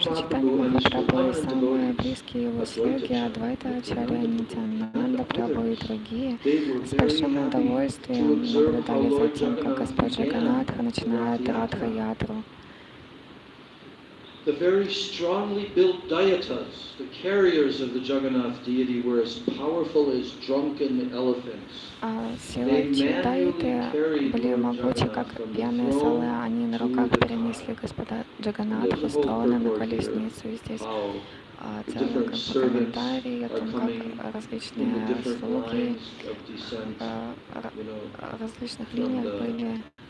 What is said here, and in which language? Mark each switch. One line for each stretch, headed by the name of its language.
Russian: Махапрабху и самые близкие его слуги Адвайта Ачарья, Нитянанда Прабху и другие с большим удовольствием наблюдали за тем, как Господь Джаганатха начинает Радха-ятру.
English: The very strongly built dayatas, the carriers of the Jagannath deity, were as powerful as drunken elephants.
Russian: Силачи дайты были могучи, как пьяные совы. Они на руках перенесли Господа Джаганатху с трона на колесницу. И здесь целый комментарий о том, как различные слуги в различных линиях были.